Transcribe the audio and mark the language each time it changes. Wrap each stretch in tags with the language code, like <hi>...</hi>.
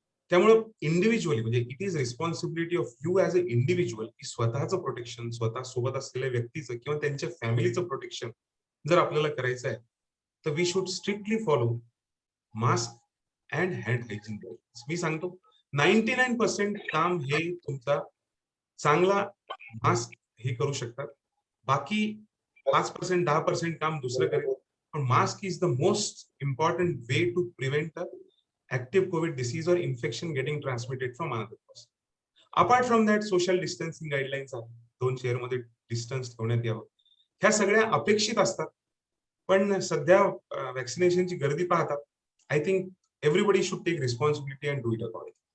<mr>त्यामुळे इंडिव्हिज्युअली म्हणजे</mr> <en>it is responsibility of you as a individual</en> <mr>की स्वतःचं प्रोटेक्शन, स्वतः सोबत असलेल्या व्यक्तीचं किंवा त्यांच्या फॅमिलीचं प्रोटेक्शन जर आपल्याला करायचं आहे तर</mr> <en>We should strictly follow mask and hand hygiene guidelines.</en> <mr>मी सांगतो 99% काम हे तुमचा चांगला मास्क हे करू शकतात, बाकी 5% 10% काम दुसरं करेल.</mr> <en>पण mask is the most important way to prevent active COVID disease or infection getting transmitted from another person. Apart from that,</en> <mr>social distancing guidelines आहेत, 2 चेअरमध्ये डिस्टन्स ठेवण्यात यावं, ह्या सगळ्या अपेक्षित असतात. पण सध्या वॅक्सिनेशनची गर्दी पाहता</mr> <en>I think everybody should take responsibility and do it according.</en>